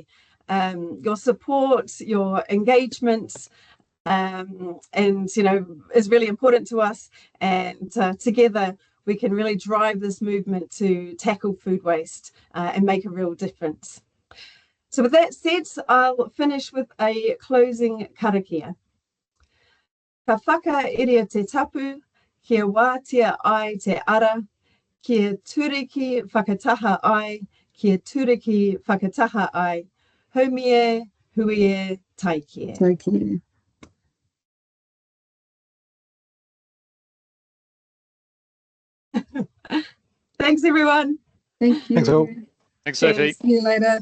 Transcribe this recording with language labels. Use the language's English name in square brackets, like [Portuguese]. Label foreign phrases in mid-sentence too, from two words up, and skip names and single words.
[English] Your support, your engagement, and is really important to us, and together we can really drive this movement to tackle food waste and make a real difference. So with that said, I'll finish with a closing karakia. [Māori] Ka whakairia te tapu, kia wātia ai te ara, kia turiki whakataha ai, kia turiki whakataha ai, haumie, huie, taiki. Taiki. [English] Thanks, everyone. Thank you. Thanks all. Thanks, Sophie. See you later.